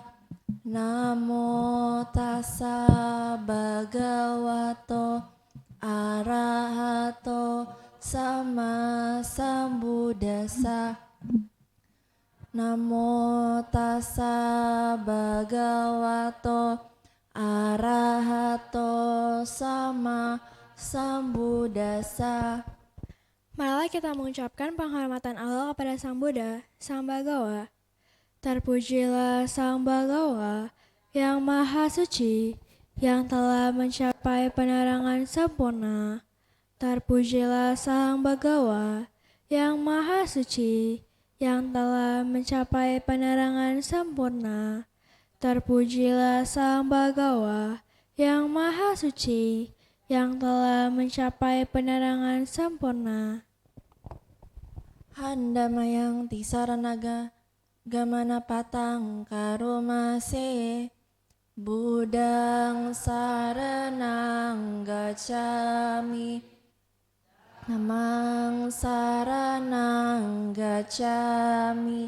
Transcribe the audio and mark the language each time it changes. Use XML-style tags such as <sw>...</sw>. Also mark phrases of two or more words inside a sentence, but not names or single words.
<pi>Namo tassa bhagavato arahato sama sambuddhassa. Namo tassa bhagavato arahato sama sambuddhassa.</pi> <id>Marilah kita mengucapkan penghormatan Allah kepada Sang Buddha, Sang Bagawa. Terpujilah Sang Bagawa yang Maha Suci, yang telah mencapai penerangan sempurna. Terpujilah Sang Bagawa yang Maha Suci, yang telah mencapai penerangan sempurna. Terpujilah Sang Bagawa yang Maha Suci, yang telah mencapai penerangan sempurna.</id> <pi>Handamayang tisaranaga gamana patang karomase. Budang saranang gacami. Namang saranang gacami.</pi>